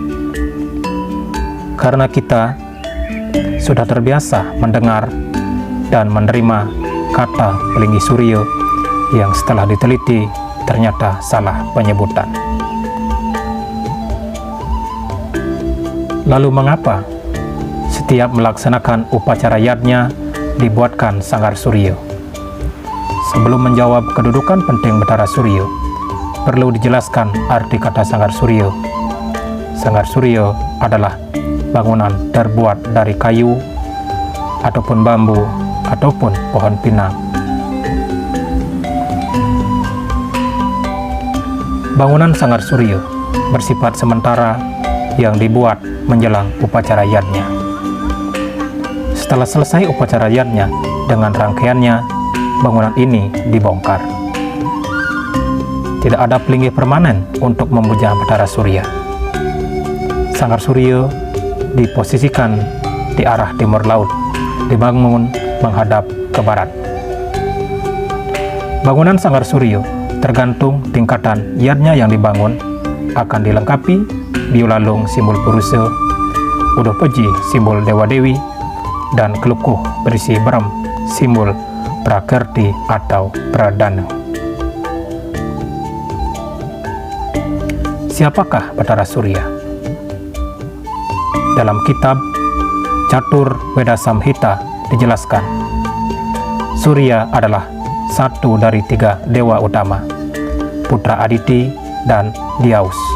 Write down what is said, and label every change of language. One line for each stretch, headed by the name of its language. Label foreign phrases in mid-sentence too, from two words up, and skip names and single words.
Indonesian: Karena kita sudah terbiasa mendengar dan menerima kata pelinggi surya yang setelah diteliti ternyata salah penyebutan. Lalu mengapa setiap melaksanakan upacara yadnya dibuatkan sanggar surya? Sebelum menjawab kedudukan penting Batara Surya, perlu dijelaskan arti kata sanggar surya. Sanggar surya adalah bangunan terbuat dari kayu, ataupun bambu, ataupun pohon pinang. Bangunan sanggar surya bersifat sementara yang dibuat menjelang upacara yadnya. Setelah selesai upacara yadnya dengan rangkaiannya, bangunan ini dibongkar. Tidak ada pelinggih permanen untuk memuja Batara Surya. Sanggar surya diposisikan di arah timur laut, dibangun menghadap ke barat. Bangunan sanggar surya tergantung tingkatan yadnya yang dibangun akan dilengkapi biolalung simbol Purusa, uduh peji simbol Dewa Dewi, dan kelukuh berisi berem simbol Prakerti atau Pradana. Siapakah Batara Surya? Dalam kitab Catur Veda Samhita dijelaskan, Surya adalah satu dari 3 dewa utama, putra Aditi dan Dyaus.